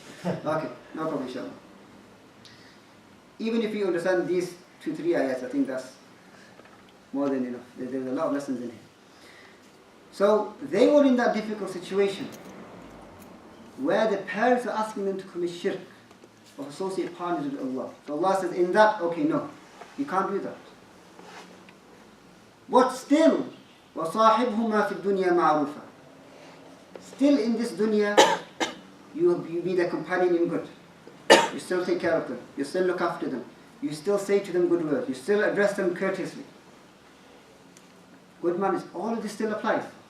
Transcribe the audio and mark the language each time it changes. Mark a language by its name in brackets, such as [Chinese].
[English] Okay, no problem, inshallah. Even if you understand these 2-3 ayats, I think that's more than enough. There's a lot of lessons in here. So they were in that difficult situation where the parents are asking them to commit shirk, of associate partners with Allah. So Allah says, in that, okay, no, you can't do that. But still, [Arabic] وَصَاحِبْهُمَا فِي الدُّنْيَا مَعْرُوفًا. [English] Still in this dunya, you be their companion in good. You still take care of them. You still look after them. You still say to them good words. You still address them courteously. Good manners. All of this still applies.